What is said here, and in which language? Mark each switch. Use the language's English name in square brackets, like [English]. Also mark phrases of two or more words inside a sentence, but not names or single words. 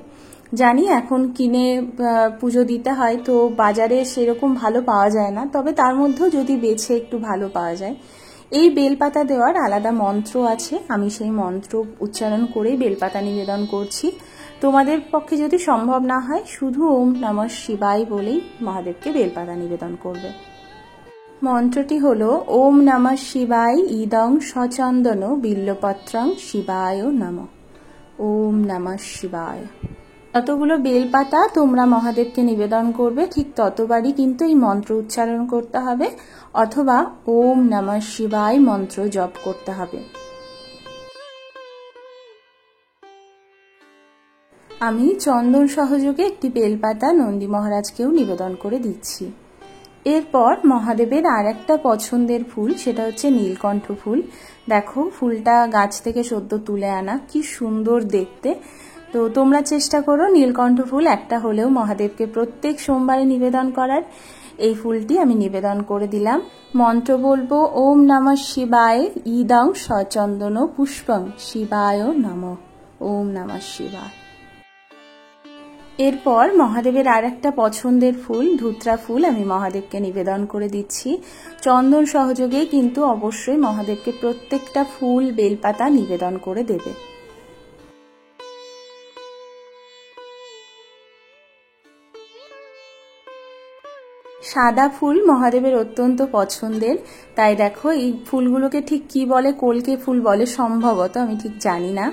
[Bangla] জানি এখন কিনে পুজো দিতে হয়, তো বাজারে সেরকম ভালো পাওয়া যায় না, তবে তার মধ্যেও যদি বেছে একটু ভালো পাওয়া যায়। এই বেলপাতা দেওয়ার আলাদা মন্ত্র আছে, আমি সেই মন্ত্র উচ্চারণ করেই বেলপাতা নিবেদন করছি। তোমাদের পক্ষে যদি সম্ভব না হয় শুধু [Sanskrit] ওম নমঃ শিবায় [Bangla] বলেই মহাদেবকে বেলপাতা নিবেদন করবে। মন্ত্রটি হলো [Sanskrit] ওম নমঃ শিবায় ইদং সচন্দন বিল্লপত্রং শিবায় নমঃ। ওম নমঃ শিবায়। [Bangla] যতগুলো বেলপাতা তোমরা মহাদেবকে নিবেদন করবে ঠিক ততবারই কিন্তু এই মন্ত্র উচ্চারণ করতে হবে, অথবা [Sanskrit] ওম নমঃ শিবায় [Bangla] মন্ত্র জপ করতে হবে। আমি চন্দন সহযোগে একটি বেলপাতা নন্দী মহারাজকেও নিবেদন করে দিচ্ছি। এরপর মহাদেবের আর একটা পছন্দের ফুল, সেটা হচ্ছে নীলকণ্ঠ ফুল। দেখো ফুলটা গাছ থেকে সদ্য তুলে আনা, কি সুন্দর দেখতে। তো তোমরা চেষ্টা করো নীলকণ্ঠ ফুল একটা হলেও মহাদেবকে প্রত্যেক সোমবারে নিবেদন করার। এই ফুলটি আমি নিবেদন করে দিলাম। মন্ত্র বলবো [Sanskrit] ওম নমঃ শিবায় ইদং সচন্দন পুষ্পং শিবায় নমঃ। ওম নমঃ শিবায়। [Bangla] এরপর মহাদেবের আর একটা পছন্দের ফুল ধুত্রা ফুল আমি মহাদেবকে নিবেদন করে দিচ্ছি। চন্দন সহযোগেই কিন্তু অবশ্যই মহাদেবকে প্রত্যেকটা ফুল বেলপাতা নিবেদন করে দেবে। সাদা ফুল মহাদেবের অত্যন্ত পছন্দের, তাই দেখো এই ফুলগুলোকে ঠিক কি বলে, কলকে ফুল বলে সম্ভবত, আমি ঠিক জানি না।